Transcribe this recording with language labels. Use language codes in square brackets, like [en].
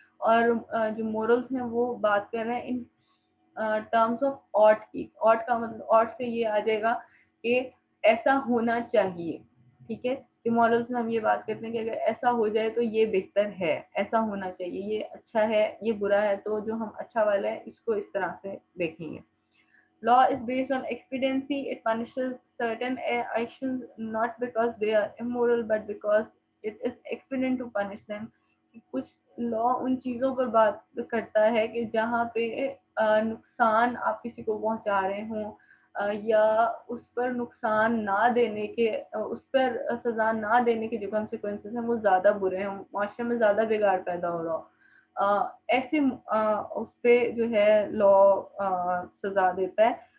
[ur] اور جو مورلس ہیں وہ بات کر رہے ہیں ان ٹرمز آف آٹ کی. آٹ کا مطلب آٹ سے یہ آ جائے گا کہ ایسا ہونا چاہیے, ٹھیک ہے. کہ مورلس میں ہم یہ بات کرتے ہیں کہ اگر ایسا ہو جائے تو یہ بہتر ہے, ایسا ہونا چاہیے, یہ اچھا ہے, یہ برا ہے, تو جو ہم اچھا والا ہے اس کو اس طرح سے دیکھیں گے. [en] Law is based on expediency. It punishes certain actions not because they are immoral but because it is expedient to punish them. [ur] کچھ لا ان چیزوں پر بات کرتا ہے کہ جہاں پہ نقصان آپ کسی کو پہنچا رہے ہوں, یا اس پر نقصان نہ دینے کے, اس پر سزا نہ دینے کے جو کانسیکوینسز ہیں وہ زیادہ برے ہوں, معاشرے میں زیادہ بگاڑ پیدا ہو رہا ہو, ایسے اس پہ جو ہے لا سزا دیتا ہے.